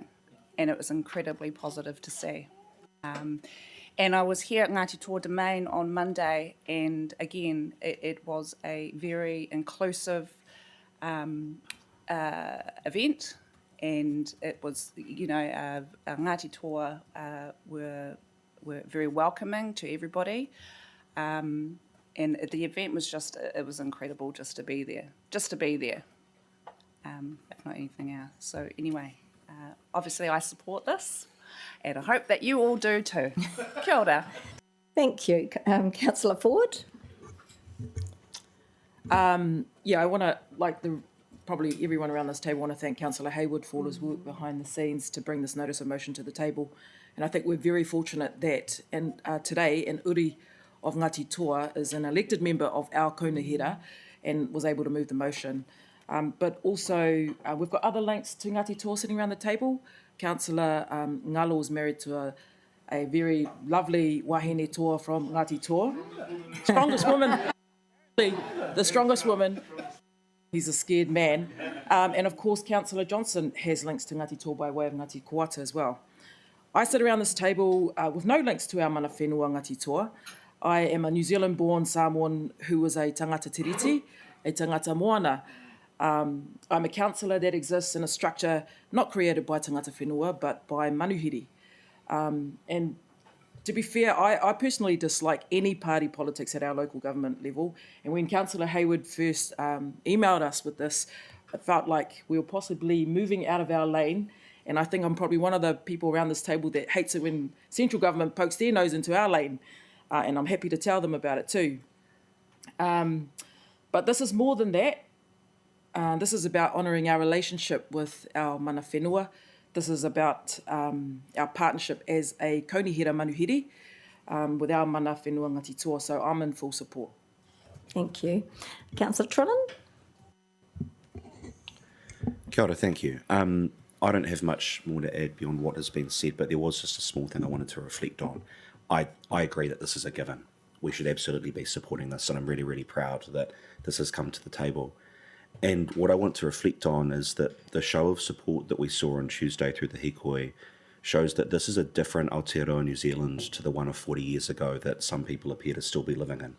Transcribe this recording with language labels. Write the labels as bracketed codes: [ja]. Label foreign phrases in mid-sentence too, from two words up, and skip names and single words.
[en] And it was incredibly positive to see. And I was here at Ngāti Toa Domain on Monday, and again, it was a very inclusive event, and it was, Ngāti Toa were very welcoming to everybody, and the event was it was incredible just to be there, if not anything else. So anyway, obviously I support this. And I hope that you all do too. [mi] Kia ora. [en] Thank you. Councillor Ford. I want to, probably everyone around this table, want to thank Councillor Haywood for all his work behind the scenes to bring this notice of motion to the table. And I think we're very fortunate that today an uri of Ngāti Toa is an elected member of our Kaunihera and was able to move the motion. But also we've got other links to Ngāti Toa sitting around the table. Councillor Ngalo is married to a very lovely [mi] wahine toa [en] from Ngāti Toa. Strongest woman, the strongest woman. He's a scared man. And of course, Councillor Johnson has links to Ngāti Toa by way of Ngāti Koata as well. I sit around this table with no links to our [mi] mana whenua [en] Ngāti Toa. I am a New Zealand-born Samoan who is a [mi] tangata tiriti, [en] a [mi] tangata moana. [en] I'm a councillor that exists in a structure not created by [mi] tangata whenua, [en] but by manuhiri. And to be fair, I personally dislike any party politics at our local government level. And when Councillor Hayward first emailed us with this, it felt like we were possibly moving out of our lane. And I think I'm probably one of the people around this table that hates it when central government pokes their nose into our lane. And I'm happy to tell them about it too. But this is more than that. This is about honouring our relationship with our [mi] mana whenua. [en] This is about our partnership as a [mi] Kaunihera manuhiri [en] with our [mi] mana whenua [en] Ngati Toa. So I'm in full support. Thank you. Councillor Trillen? [mi] Kia ora, [en] thank you. I don't have much more to add beyond what has been said, but there was just a small thing I wanted to reflect on. I agree that this is a given. We should absolutely be supporting this, and I'm really, really proud that this has come to the table. And what I want to reflect on is that the show of support that we saw on Tuesday through the hikoi shows that this is a different Aotearoa New Zealand to the one of 40 years ago that some people appear to still be living in.